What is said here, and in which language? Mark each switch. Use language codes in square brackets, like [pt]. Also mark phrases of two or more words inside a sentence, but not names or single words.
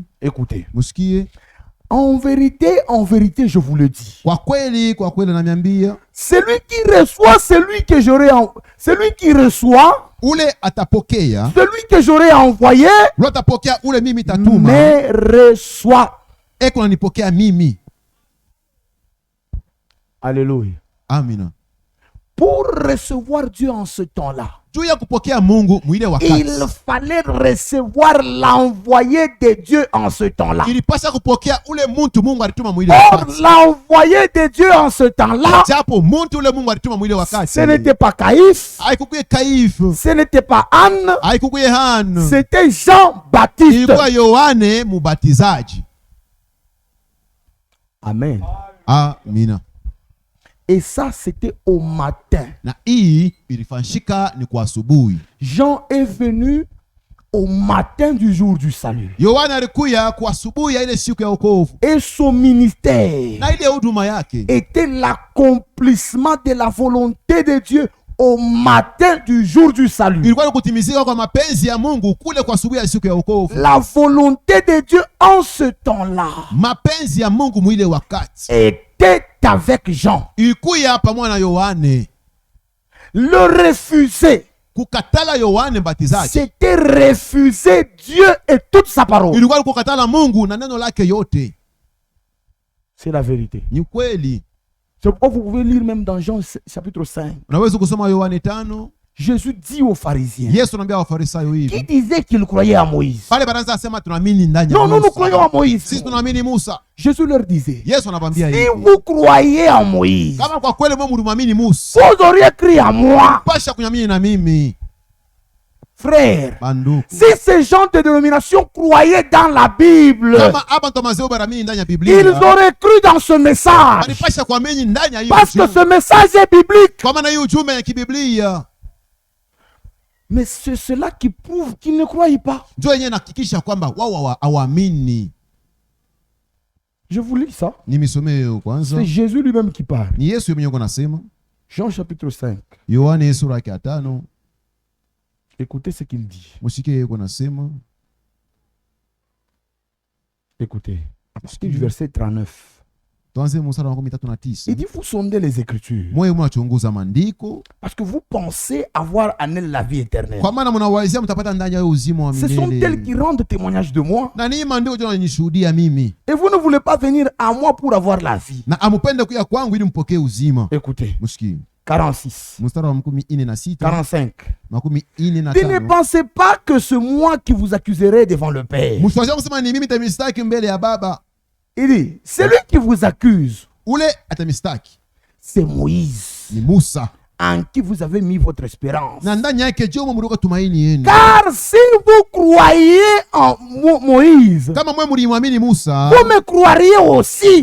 [fr] Écoutez. [sw] Musikie. [fr] En vérité, je vous le dis. [sw] Kwa kweli namiambia, [fr] Celui qui reçoit celui qui reçoit [sw] ule atapokea, [fr] celui que j'aurai envoyé [sw] ule atapokea ule mimi tatuma, [fr] me reçoit. [sw] eko nanipokea mimi. [fr] Alléluia. [sw] Amina. [fr] Pour recevoir Dieu en ce temps-là, [sw] Juu ya kupokea Mungu mwile wakati, [fr] il fallait recevoir l'envoyé de Dieu en ce temps-là. [sw] ilipasa kupokea ule muntu Mungu alituma mwile [fr] Or, [sw] wakati. [fr] l'envoyé de Dieu en ce temps-là, [sw] Japo muntu ule Mungu alituma mwile wakati, [fr] ce n'était pas Caïphe, [sw] haikukuye Kaifu, [fr] ce n'était pas Anne, [sw] haikukuye Hana, [fr] c'était Jean-Baptiste. [sw] ilikuwa Yohane mubatizaji. [fr] Amen. [sw] Amina. [fr] Et ça, c'était au matin. [sw] Na hii ilifanyika ni kwa asubuhi. [fr] Jean est venu au matin du jour du salut. [sw] Yohana alikuya kwa asubuhi ya ile siku ya wokovu. [fr] Et son ministère [sw] Na ile huduma yake [fr] était l'accomplissement de la volonté de Dieu au matin du jour du salut. [sw] ilikuwa ni kutimizika kwa mapenzi ya Mungu kule kwa asubuhi ya siku ya wokovu. [fr] La volonté de Dieu en ce temps-là [sw] Mapenzi ya Mungu mwile wakati [fr] était avec Jean. [sw] ilikuya pamoja na Yohane. [fr] Le refuser, [sw] Kukatala Yohane mbatizaji [fr] c'était refuser Dieu et toute sa parole. [sw] ilikuwa ni kukatala Mungu na neno lake yote. [fr] C'est la vérité. [sw] Ni kweli. [fr] C'est pourquoi vous pouvez lire même dans Jean chapitre 5. [sw] Unaweza kusoma Yohane 5. [fr] Jésus dit aux pharisiens [sw] Yesu anaambia Wafarisayo [fr] qui [sw] hivi. [fr] disaient qu'ils croyaient à Moïse. [sw] Pale baraza asema tunaamini ndani ya [fr] Non, nous [sw] Musa. [fr] croyons à Moïse. [sw] Sisi tunaamini Musa. [fr] Jésus leur disait, [sw] Yesu anawaambia [fr] si [sw] hivi. [fr] vous croyez en Moïse, [sw] Kama kwa kweli mwe mlimwamini Musa, [fr] vous auriez cru à moi. [sw] pasha kunyamini na mimi. [fr] Frère, [sw] Banduku. [fr] si ces gens de dénomination croyaient dans la Bible, [sw] Kama abantu mazeo baramini ndani ya [fr] ils [sw] Biblia. [fr] auraient cru dans ce message. [sw] Walipasha kuamini ndani ya hiyo [fr] Parce que [sw] ujumbe. [fr] ce message est biblique. [sw] Kwa maana hiyo ujumbe ya kibiblia [fr] Mais c'est cela qui prouve qu'ils ne croyaient pas. [sw] ndio yenyewe inahakikisha kwamba wao hawaamini. [fr] Je vous lis ça. [sw] Nimisomee kwanza. [fr] C'est Jésus lui-même qui parle. [sw] Ni Yesu mwenyewe anasema. [fr] Jean chapitre 5. [sw] Yohane sura ya 5. [fr] Écoutez ce qu'il dit. [sw] Musikie yeye anasema. [fr] Écoutez. Du verset 39. [sw] Tuanze mstari wa 39. [fr] Il dit, vous sondez les Écritures. [sw] Mwe mnachunguza maandiko [fr] Parce que vous pensez avoir en elle la vie éternelle. [sw] kwa maana mnawazia mtapata ndani ya uzima wa [fr] Ce sont elles [sw] milele. [fr] qui rendent témoignage de moi. [sw] Na nii maandiko ndio yananishuhudia mimi. [fr] Et vous ne voulez pas venir à moi pour avoir la vie. [sw] Na amupende kuja kwangu ili mpokee uzima. [fr] Écoutez. [sw] Musikie. 46. Mstari wa 46. 45. 45. [fr] Et ne pensez pas que c'est moi qui vous accuserai devant le Père. [sw] Msiwazie kusema ni mimi nitamstaki mbele ya Baba. [fr] Il dit, celui qui vous accuse, [sw] Ule atamstaki [fr] c'est Moïse, [sw] ni Musa. [fr] en qui vous avez mis votre espérance. [sw] Na ndani yake je mumruka tumaini yenu. [fr] Car si vous croyez en Moïse, [sw] Kama mwe mlimwamini Musa, [fr] vous me croiriez aussi.